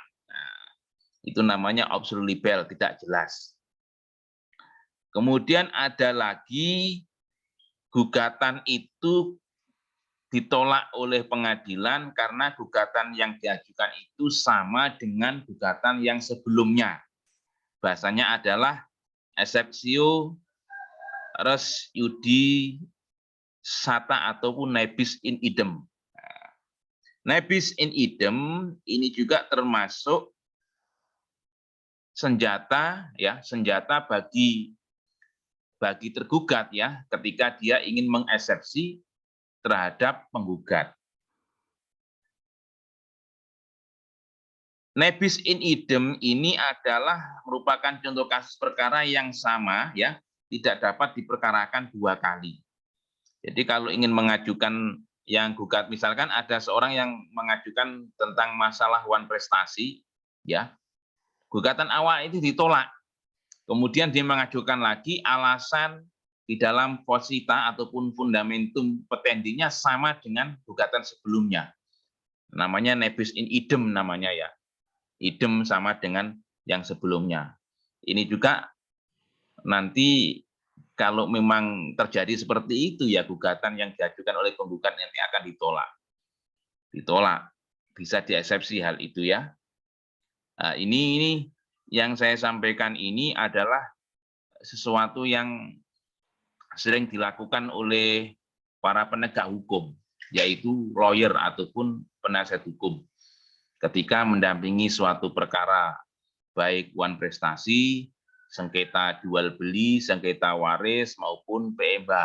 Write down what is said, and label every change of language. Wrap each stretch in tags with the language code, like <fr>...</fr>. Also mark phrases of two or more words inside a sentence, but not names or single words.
<id>Nah, itu namanya</id> <la>obscur libel,</la> <id>tidak jelas. Kemudian ada lagi gugatan itu ditolak oleh pengadilan karena gugatan yang diajukan itu sama dengan gugatan yang sebelumnya. Bahasanya adalah</id> <la>exceptio res judicata</la> <id>ataupun</id> <la>nebis in idem. Nebis in idem</la> <id>ini juga termasuk senjata ya, senjata bagi tergugat ya, ketika dia ingin mengeksepsi terhadap penggugat.</id> <la>Nebis in idem</la> <id>ini adalah merupakan contoh kasus perkara yang sama ya, tidak dapat diperkarakan dua kali. Jadi kalau ingin mengajukan yang gugat, misalkan ada seorang yang mengajukan tentang masalah wan prestasi ya, gugatan awal itu ditolak. Kemudian dia mengajukan lagi alasan di dalam posita ataupun</id> <la>fundamentum petendinya</la> <id>sama dengan gugatan sebelumnya. Namanya</id> <la>nebis in idem</la> <id>namanya ya. Idem sama dengan yang sebelumnya. Ini juga nanti kalau memang terjadi seperti itu ya gugatan yang diajukan oleh penggugat nanti akan ditolak. Ditolak. Bisa dieksepsi hal itu ya. Nah, ini yang saya sampaikan ini adalah sesuatu yang sering dilakukan oleh para penegak hukum, yaitu lawyer ataupun penasihat hukum ketika mendampingi suatu perkara, baik wan prestasi, sengketa jual beli, sengketa waris, maupun PMBA.</id>